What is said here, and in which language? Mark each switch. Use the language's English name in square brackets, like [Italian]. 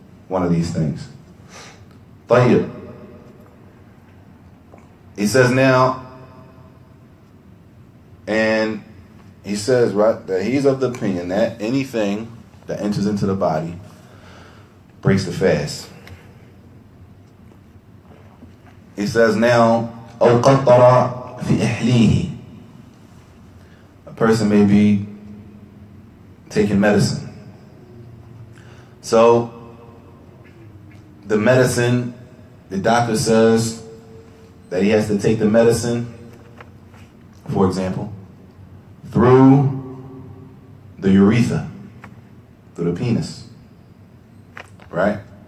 [English] One of these things. طيب. He says now, and he says, right, that he's of the opinion that anything that enters into the body breaks the fast. He says now, [Arabic] أو قطر في إحليه. [English] A person may be taking medicine. So, the medicine, the doctor says that he has to take the medicine, for example, through the urethra, through the penis. Right?